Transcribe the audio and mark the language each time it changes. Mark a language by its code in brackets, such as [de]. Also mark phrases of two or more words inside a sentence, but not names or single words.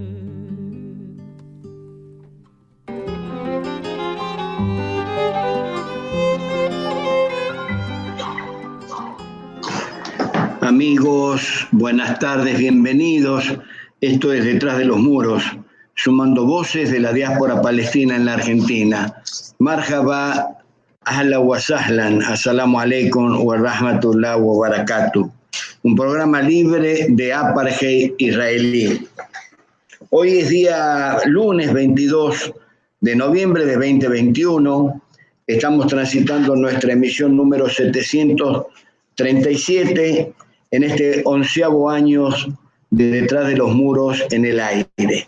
[es] Amigos, buenas tardes, bienvenidos. Esto es Detrás de los Muros, sumando voces de la diáspora palestina en la Argentina. [ar] مرحبا، أهلا وسهلا، السلام عليكم ورحمة الله وبركاته. [es] Un programa libre de apartheid israelí. Hoy es día lunes 22 de noviembre de 2021. Estamos transitando nuestra emisión número 737 en este 11º año de Detrás de los Muros en el aire.